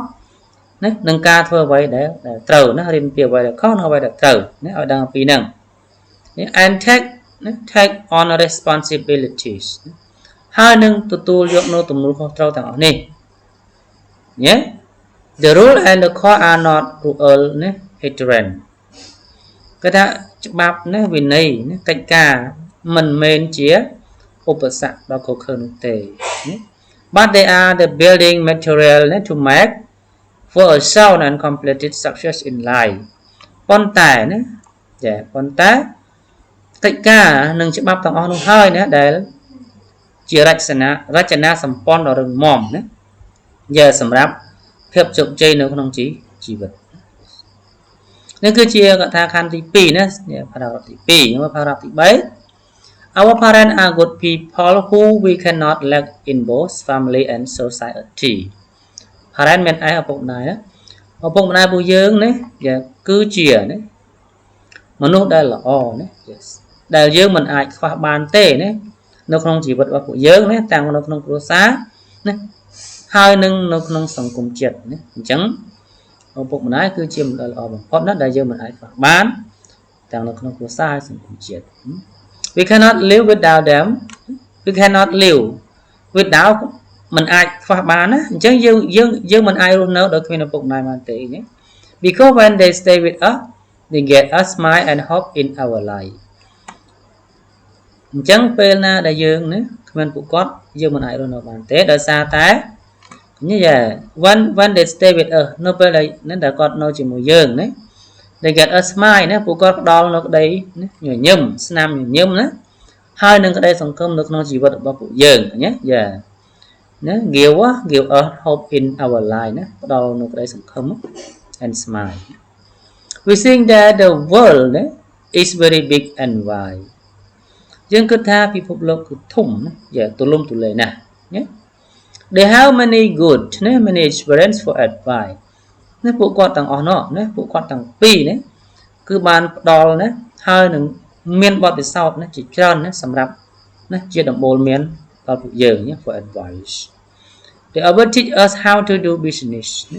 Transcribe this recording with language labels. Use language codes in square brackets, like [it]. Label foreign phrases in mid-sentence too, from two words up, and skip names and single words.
[km] ណានឹងការធ្វើអ្វីដែលត្រូវណារៀនពីអ្វីដែលខុសនិងអ្វីដែលត្រូវណាឲ្យដឹងអំពីហ្នឹង [en] and take on responsibilities [km] ហើយនឹងទទួលយកនូវទំនួលខុសត្រូវទាំងអស់នេះញ៉េ [en] the rule and the code are not cruel [km] ណា heterogeneous គេថាច្បាប់ណាវិន័យណាកិច្ចការមិនមែនជាឧបសគ្គដល់កុសខើនោះទេ [en] but they are the building material to make for a sound and completed success in life [km] ប៉ុន្តែណាចាប៉ុន្តែកិច្ចការនិងច្បាប់ទាំងអស់នោះហើយណាដែលជារចនាសម្ព័ន្ធដ៏រឹងមាំណាយ៉ាសម្រាប់ភាពជោគជ័យនៅក្នុងជីវិតនេះគឺជាកថាខណ្ឌទី2ណាparagraph ទី2ហើយ paragraph ទី [en] 3 Our parents are good people who we cannot lack in both family and society [km] parent មានឯឪពុកម្ដាយណាឪពុកម្ដាយពួកយើងណាគឺជាណាមនុស្សដែលល្អណាដែលយើងមិនអាចខ្វះបានទេណានៅក្នុងជីវិតរបស់ពួកយើងណាទាំងនៅក្នុងគ្រួសារណាហើយនឹងនៅក្នុងសង្គមជាតិណាអញ្ចឹងឪពុកម្ដាយគឺជាមនុស្សដែលល្អ បំផុតណាដែលយើងមិនអាចខ្វះបានទាំងនៅក្នុងគ្រួសារហើយសង្គមជាតិ [en] We cannot live without them we cannot live without [km] មិនអាចខ្វះបានណាអញ្ចឹងយើងមិនអាចរស់នៅដោយគ្មានឪពុកម្ដាយបានទេណា [en] Because when they stay with us they get a smile and hope in our life [km] អញ្ចឹងពេលណាដែលយើងណាគ្មានពួកគាត់យើងមិនអាចរស់នៅបានទេដោយសារតែនេះយ៉ា [en] when they stay with us [km] នៅពេលដែលគាត់នៅជាមួយយើងណា they [en] get a smile [km] ណាពួកគាត់ផ្ដល់នៅក្តីញញឹមស្នាមញញឹមណាហើយនឹងក្តីសង្ឃឹមនៅក្នុងជីវិតរបស់ពួកយើងណាយ៉ាណា give [en] us hope in our life [km] ណាផ្ដល់នៅក្តីសង្ឃឹម [en] and smile we think that the world is very big and wide [km] យើងគិតថាពិភពលោកគឺធំណាទូលំទូលាយណាស់ណា [en] they have many good [km] ណា [en] many experience for advice [km] ណាពួកគាត់ទាំងអស់នោះណាពួកគាត់ទាំងពីរណាគឺបានផ្ដល់ណាហើយនឹងមានបទពិសោធន៍ណាជាច្រើនណាសម្រាប់ណាជាដំបូលមានដល់ពួកយើងណា [en] for advice they ever teach us how to do business